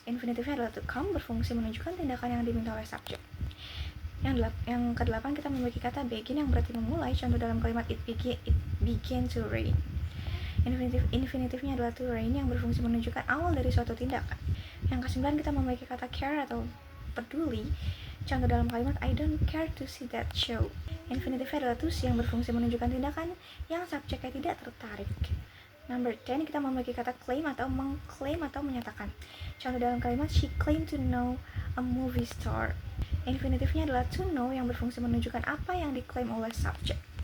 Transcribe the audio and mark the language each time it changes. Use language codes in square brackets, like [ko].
[id] Infinitifnya adalah to come, berfungsi menunjukkan tindakan yang diminta oleh subjek. Yang ke-8 kita memiliki kata begin yang berarti memulai. Contoh dalam kalimat [en] it began to rain. [id] Infinitifnya adalah to rain yang berfungsi menunjukkan awal dari suatu tindakan. Yang ke-9 kita memiliki kata care atau peduli. Contoh dalam kalimat [en] I don't care to see that show. [id] Infinitifnya adalah to see yang berfungsi menunjukkan tindakan yang subjeknya tidak tertarik. Number 10 kita memiliki kata claim atau mengklaim atau menyatakan. Contoh dalam kalimat [en] she claimed to know a movie star. [id] Infinitifnya adalah to know yang berfungsi menunjukkan apa yang diklaim oleh subjek.